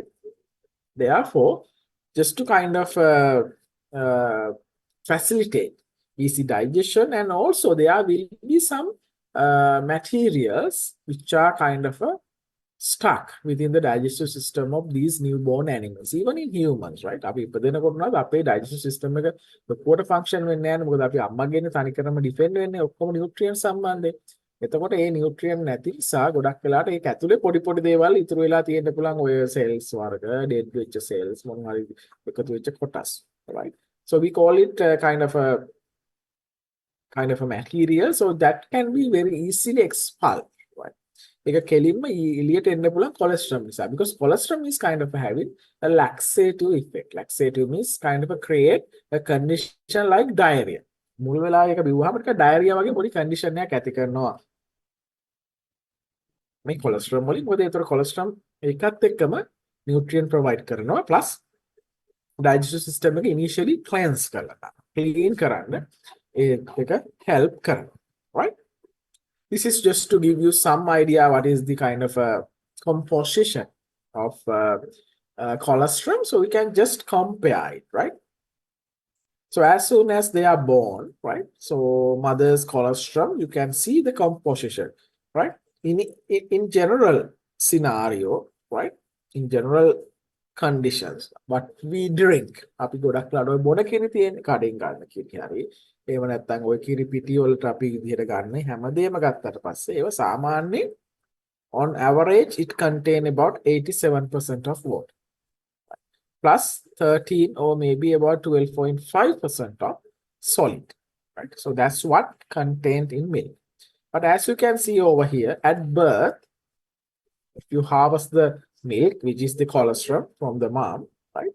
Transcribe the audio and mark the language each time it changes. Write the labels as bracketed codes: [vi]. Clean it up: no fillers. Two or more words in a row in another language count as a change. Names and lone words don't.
[en] Therefore, just to kind of facilitate easy digestion, and also there will be some materials which are kind of stuck within the digestive system of these newborn animals, even in humans, right? [si] අපි ඉපදෙනකොට නම් අපේ [en] digestive system [si] එක ලොකුවට function වෙන්නේ නැහැ නේ. මොකද අපි අම්මගෙන් තනිකරම defend වෙන්නේ ඔක්කොම nutrient සම්බන්ධයෙන්. එතකොට ඒ nutrient නැති නිසා ගොඩක් වෙලාට ඒක ඇතුලේ පොඩි පොඩි දේවල් ඉතුරු වෙලා තියෙන්න පුළුවන්. ඔය cells වර්ග, dead වෙච්ච cells මොන හරි එකතු වෙච්ච කොටස්, right? [en] So we call it kind of a material, so that can be very easily expelled, right? [si] ඒක කෙලින්ම එළියට එන්න පුළුවන් colostrum නිසා, [en] because colostrum is kind of having a laxative effect. Laxative means kind of create a condition like diarrhea. [si] මුල් වෙලාව එක බිව්වහම ටික diarrhea වගේ පොඩි condition එකක් ඇති කරනවා මේ colostrum වලින්. මොකද ඒතර colostrum එකත් එක්කම [en] nutrient provide [si] කරනවා, plus [en] digestive system [si] එක [en] initially cleanse [si] කරලා clean කරන්න ඒක help කරනවා, right? [en] This is just to give you some idea what is the kind of composition of colostrum, so we can just compare it, right? So as soon as they are born, right? So mother's colostrum, you can see the composition, right? In general scenario, right? In general conditions, what we drink, [si] අපි ගොඩක් ලාඩ ඔය බොන කිරි තියෙන කඩෙන් ගන්න කිරි හරි එහෙම නැත්නම් ඔය කිරි පිටි වලට අපි විදිහට ගන්න හැමදේම ගත්තට පස්සේ ඒව සාමාන්‍යයෙන් [en] on average it contain about 87% of water, plus 13 or maybe about 12.5% of solid, right? So that's what contained in milk. But as you can see over here, at birth, if you harvest the milk, which is the colostrum from the mom, right?